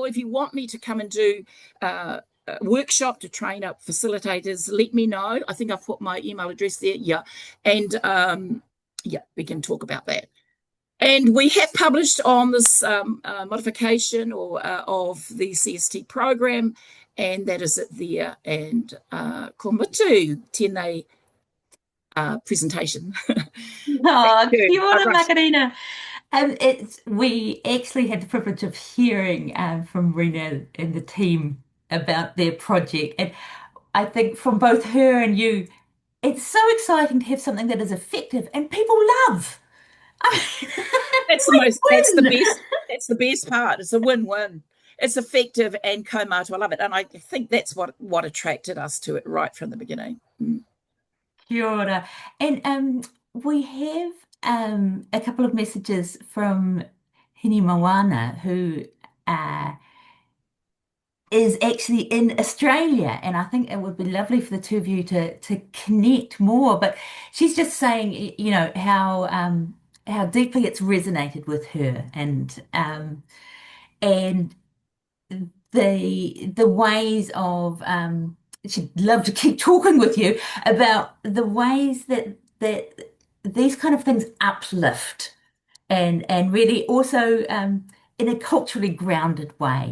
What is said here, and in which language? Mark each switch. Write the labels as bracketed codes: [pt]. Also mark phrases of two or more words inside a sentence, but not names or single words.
[en] If you want me to come and do a workshop to train up facilitators, let me know. I think I've put my email address there. Yeah. And we can talk about that. And we have published on this modification of the CST program, and that is it there. And [mi] ko mutu tēnei [en] presentation. [mi] Oh, kia ora, Makarena. [en] We actually had the privilege of hearing from Rena and the team about their project. And I think from both her and you, it's so exciting to have something that is effective and people love. That's the best part. It's a win-win. It's effective and kaumātua. I love it. And I think that's what attracted us to it right from the beginning. [mi] Kia ora. [en] And we have a couple of messages from Hini Moana, who is actually in Australia, and I think it would be lovely for the two of you to connect more. But she's just saying, you know, how deeply it's resonated with her, and the ways of she'd love to keep talking with you about the ways that these kind of things uplift and really also in a culturally grounded way.